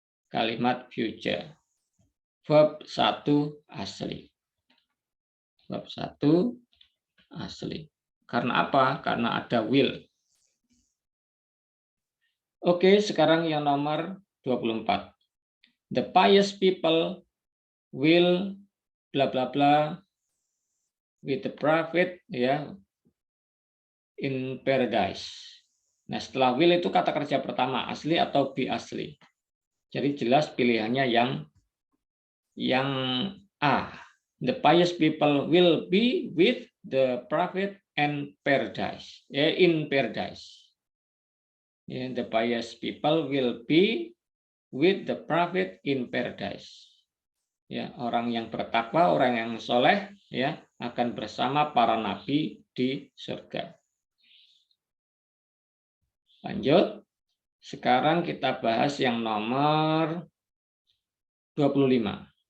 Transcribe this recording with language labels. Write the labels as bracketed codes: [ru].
[id] Kalimat future. Verb 1 asli. Verb 1 asli. Karena apa? Karena ada will. Oke, sekarang yang nomor 24. [en] The pious people will bla bla bla with the prophet ya in paradise. [id] Nah, setelah will itu kata kerja pertama asli atau be asli. Jadi jelas pilihannya yang A. [en] The pious people will be with the prophet and paradise. In paradise. The pious people will be with the prophet in paradise. [id] Ya, orang yang bertakwa, orang yang soleh, ya, akan bersama para nabi di surga. Lanjut. Sekarang kita bahas yang nomor 25.